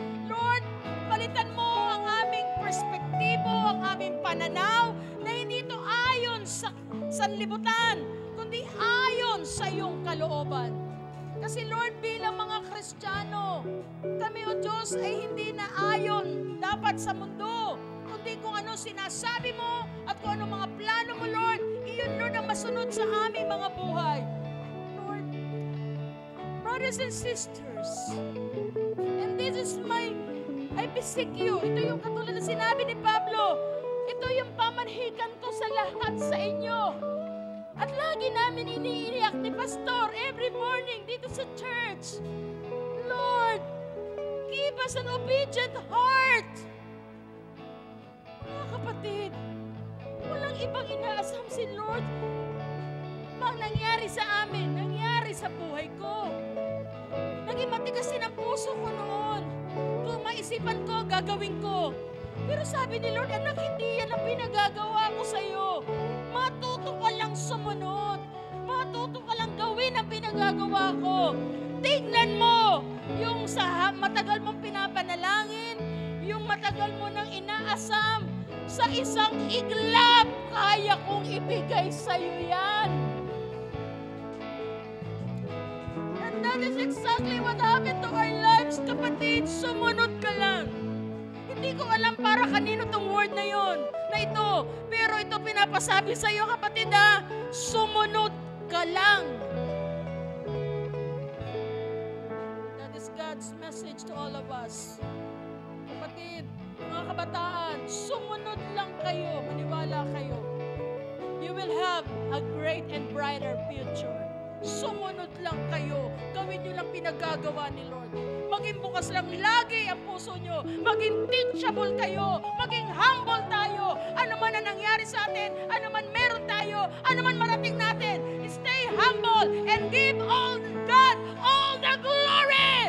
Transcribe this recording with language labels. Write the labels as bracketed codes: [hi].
[tl] Lord, palitan mo ang aming perspektibo, ang aming pananaw, na hindi ito ayon sa sanlibutan, kundi ayon sa iyong kalooban. Kasi Lord, bilang mga Kristiyano, kami, O Diyos, ay hindi na ayon dapat sa mundo, kundi kung ano sinasabi mo at kung ano mga plano mo, Lord, iyon, Lord, ang masunod sa aming mga buhay. [en] Lord, brothers and sisters, and this is I besik you. [tl] Ito yung katulad na sinabi ni Pablo, ito yung pamanhikan ko sa lahat sa inyo. At lagi namin iniiyak ni Pastor [en] every morning [tl] dito sa church. [en] Lord, give us an obedient heart. [tl] Mga kapatid, walang ibang inaasam si Lord. Mang nangyari sa amin, nangyari sa buhay ko. Naging matigas din ang puso ko noon. Kung maisipan ko, gagawin ko. Pero sabi ni Lord, anak, hindi yan ang pinagagawa ko sa iyo. Matuto ka lang sumunod. Matuto ka lang gawin ang pinagagawa ko. Tignan mo yung matagal mong pinapanalangin, yung matagal mo nang inaasam, sa isang iglap, kaya kong ibigay sa iyo yan. [en] And that is exactly what happened to our lives, [tl] kapatid. Sumunod ka lang. Hindi ko alam para kanino tong word na yon, na ito. Pero ito pinapasabi sa iyo, kapatid, ha? Sumunod ka lang. [en] That is God's message to all of us. [tl] Kapatid, mga kabataan, sumunod lang kayo. Maniwala kayo. [en] You will have a great and brighter future. [tl] Sumunod lang kayo. Gawin nyo lang pinagagawa ni Lord. Maging bukas lang lagi ang puso nyo. Maging teachable kayo. Maging humble tayo. Ano man ang nangyari sa atin, ano man meron tayo, ano man marating natin, [en] stay humble and give all God all the glory.